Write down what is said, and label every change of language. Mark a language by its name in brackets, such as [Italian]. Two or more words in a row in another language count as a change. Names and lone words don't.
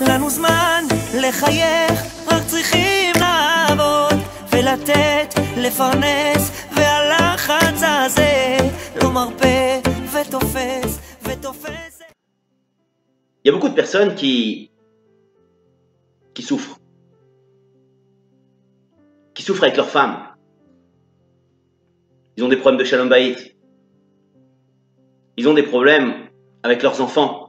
[Hebrew] זמן לחייך, רק צריכים לעבוד ולתת, לפרנס, והלחץ הזה לא מרפא ותופס ותופס. [French] Il y a beaucoup de personnes qui souffrent. Qui souffrent avec leurs femmes. Ils ont des problèmes de [Hebrew] שלום בית. [French] Ils ont des problèmes avec leurs enfants.